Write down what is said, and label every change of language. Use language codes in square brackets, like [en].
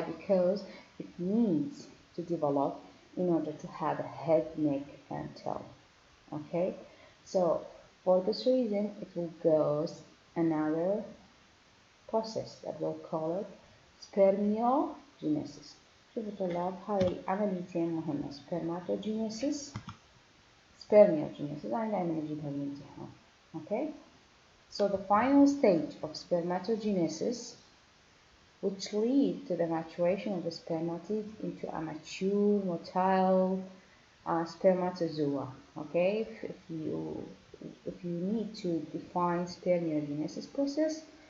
[en] Because it needs to develop in order to have a head, neck, and tail. Okay, so for this reason it will go another process that we'll call it spermiogenesis. [ar] شوفوا طلاب هاي عمليتين مهمة، spermatogenesis spermiogenesis. أنا دائما أجيبها بالامتحان. [en] Okay, so the final stage of spermatogenesis, which lead to the maturation of the spermatid into a mature motile spermatozoa. Okay, if you need to define spermiogenesis process,